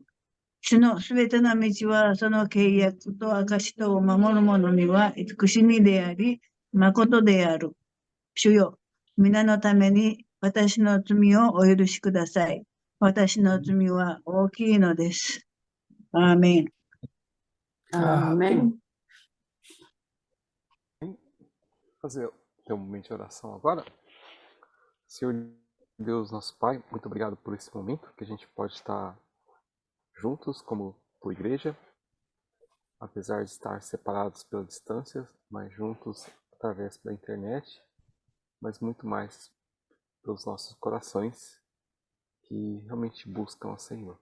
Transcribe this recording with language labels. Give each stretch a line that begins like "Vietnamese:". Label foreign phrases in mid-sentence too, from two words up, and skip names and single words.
Japanese: 主のすべての道は、その契約と証とを守る者には慈しみであり、誠である。主よ、皆のために私の罪をお許しください。私の罪は大きいのです。アーメン。
Portuguese: Amém. Fazer um momento de oração agora. Senhor Deus, nosso Pai, muito obrigado por esse momento que a gente pode estar juntos como tua igreja, apesar de estar separados pela distância, mas juntos através da internet, mas muito mais pelos nossos corações que realmente buscam o Senhor.